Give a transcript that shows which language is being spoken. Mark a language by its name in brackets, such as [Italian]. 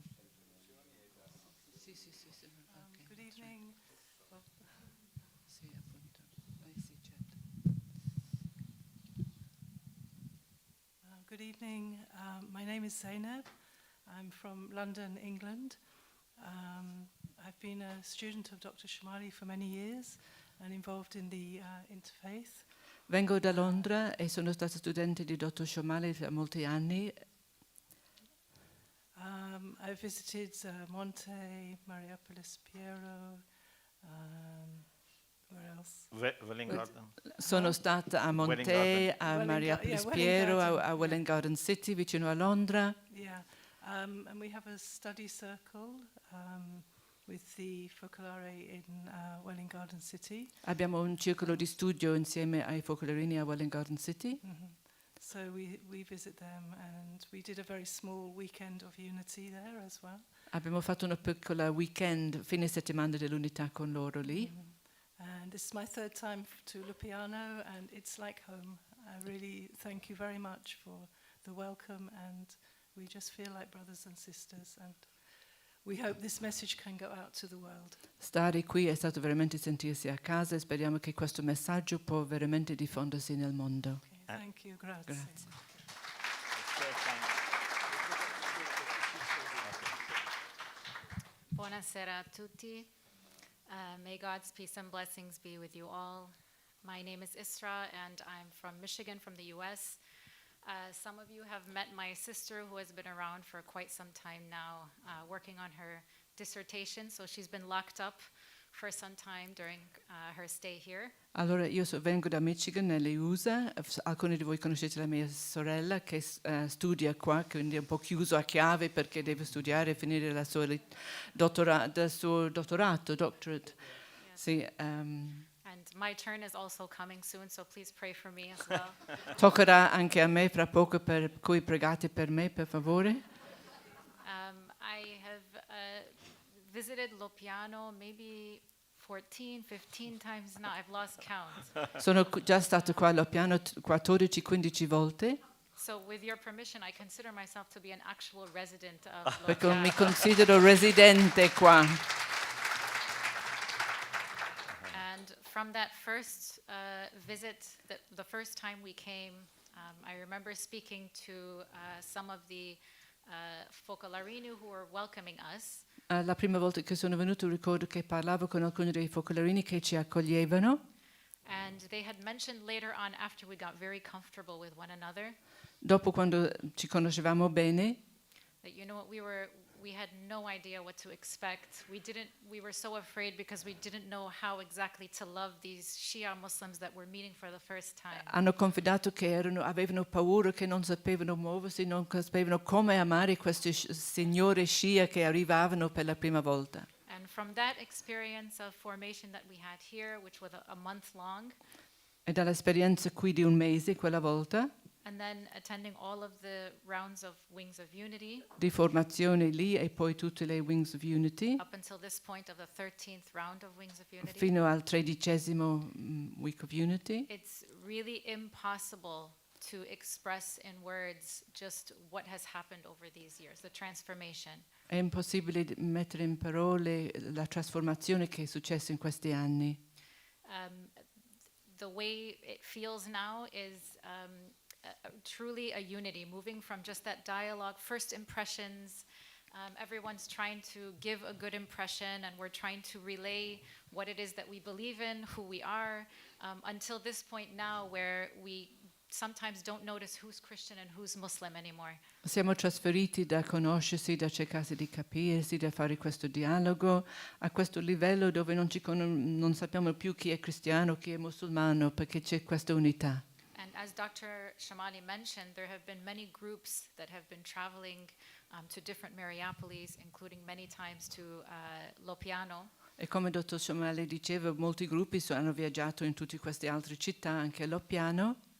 [English] Good evening. Good evening. My name is Zainab. I'm from London, England. I've been a student of Dr. Shomali for many years and involved in the interfaith. [Italian] Vengo da Londra e sono stata studente di Dr. Shomali per molti anni. [English] I've visited Monte, Mariapolis, Piero, where else? Welling Garden. [Italian] Sono stata a Monte, a Mariapolis Piero, a Welling Garden City, vicino a Londra. [English] Yeah, and we have a study circle with the focolare in Welling Garden City. [Italian] Abbiamo un circolo di studio insieme ai focolarini a Welling Garden City. Mm-hmm. [English] So we visit them, and we did a very small weekend of unity there as well. [Italian] Abbiamo fatto una piccola weekend, fine settimana dell'unità con loro lì. Mm-hmm. [English] And this is my 3rd time to Loppiano, and it's like home. I really thank you very much for the welcome, and we just feel like brothers and sisters, and we hope this message can go out to the world. [Italian] Stare qui è stato veramente sentirsi a casa e speriamo che questo messaggio può veramente diffondersi nel mondo. [English] Okay, thank you, grazie. [Italian] Grazie. Buonasera a tutti. [English] May God's peace and blessings be with you all. My name is Isra, and I'm from Michigan, from the U.S. Some of you have met my sister, who has been around for quite some time now, working on her dissertation. So she's been locked up for some time during her stay here. [Italian] Allora, io vengo da Michigan, nelle USA. Alcuni di voi conoscete la mia sorella che studia qua, quindi è un po' chiuso a chiave perché deve studiare e finire il suo dottorato. [English] Yeah. [Italian] Sì, [English] And my turn is also coming soon, so please pray for me as well. [Italian] toccherà anche a me fra poco, per cui pregate per me, per favore. [English] I have visited Loppiano maybe 14, 15 times now. I've lost count. [Italian] Sono già stato qua allo piano 14-15 volte, [English] So with your permission, I consider myself to be an actual resident of [Italian] perché [English] Loppiano. [Italian] mi considero residente qua. [English] And from that first visit, the first time we came, I remember speaking to some of the Focolarini who were welcoming us. [Italian] La prima volta che sono venuto ricordo che parlavo con alcuni dei focolarini che ci accoglievano. [English] And they had mentioned later on, after we got very comfortable with one another, [Italian] Dopo, quando ci conoscevamo bene, [English] that we had no idea what to expect. We were so afraid because we didn't know how exactly to love these Shia Muslims that were meeting for the first time. [Italian] hanno confidato che avevano paura, che non sapevano muoversi, non sapevano come amare queste signore Shia che arrivavano per la prima volta. [English] And from that experience of formation that we had here, which was a month long, [Italian] E dall'esperienza qui di un mese, quella volta, [English] and then attending all of the rounds of Wings of Unity [Italian] di formazione lì e poi tutte le Wings of Unity [English] up until this point of the 13th round of Wings of Unity. [Italian] fino al 13° Week of Unity. [English] It's really impossible to express in words just what has happened over these years, the transformation. [Italian] È impossibile mettere in parole la trasformazione che è successa in questi anni. [English] The way it feels now is truly a unity, moving from just that dialogue, first impressions. Everyone's trying to give a good impression, and we're trying to relay what it is that we believe in, who we are, until this point now where we sometimes don't notice who's Christian and who's Muslim anymore. [Italian] Siamo trasferiti da conoscersi, da cercare di capirsi, da fare questo dialogo, a questo livello dove non sappiamo più chi è cristiano, chi è musulmano, perché c'è questa unità. [English] And as Dr. Shomali mentioned, there have been many groups that have been traveling to different Mariapolis, including many times to Loppiano. [Italian] E come dottor Shomali diceva, molti gruppi hanno viaggiato in tutte queste altre città, anche a Loppiano.